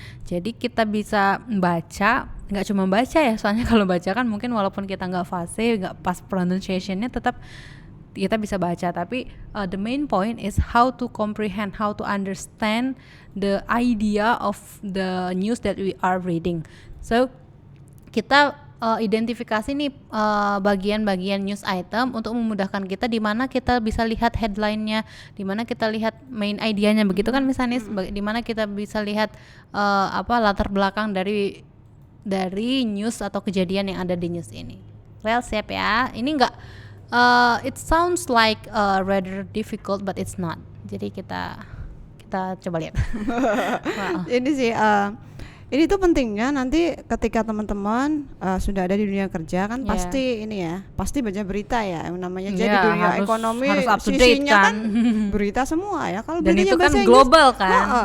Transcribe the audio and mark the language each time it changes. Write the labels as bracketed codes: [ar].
[id] Jadi kita bisa baca, nggak cuma baca ya, soalnya kalau baca kan mungkin walaupun kita nggak fasih, nggak pas pronunciationnya, tetap kita bisa baca. [en] Tapi the main point is how to comprehend, how to understand the idea of the news that we are reading. [id] So kita identifikasi nih bagian-bagian news item untuk memudahkan kita, di mana kita bisa lihat headline-nya, di mana kita lihat main idenya, begitu kan misalnya, di mana kita bisa lihat latar belakang dari news atau kejadian yang ada di news ini. Well, siap ya. Ini enggak [en] it sounds like rather difficult but it's not. [id] Jadi kita coba lihat. Wow. Ini sih ini tuh pentingnya nanti ketika teman-teman sudah ada di dunia kerja kan, pasti ini ya, pasti baca berita ya, yang namanya jadi dunia ekonomi harus up to date kan, berita semua ya. Kalau dan beritanya itu kan bahasa Inggris, global kan,